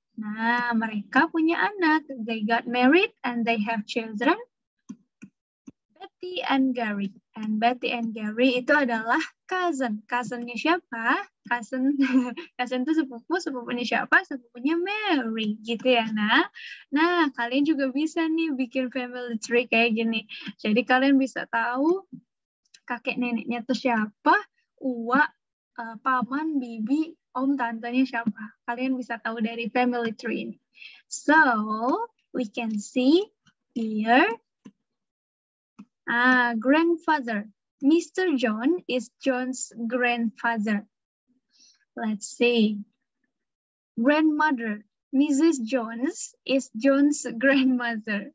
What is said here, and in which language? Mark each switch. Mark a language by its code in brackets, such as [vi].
[id] Nah, mereka punya anak. [en] They got married and they have children. But Betty and Gary. And Betty and Gary [id] itu adalah [en] cousin. [id] Cousinnya siapa? Cousin itu sepupu, sepupunya siapa? Sepupunya Mary, gitu ya, Nah, kalian juga bisa nih bikin family tree kayak gini. Jadi kalian bisa tahu kakek neneknya tuh siapa, uwa, paman, bibi, om, tantenya siapa. Kalian bisa tahu dari family tree ini. [en] So, we can see here, grandfather. Mr. John is John's grandfather. Let's see. Grandmother. Mrs. Jones is John's grandmother.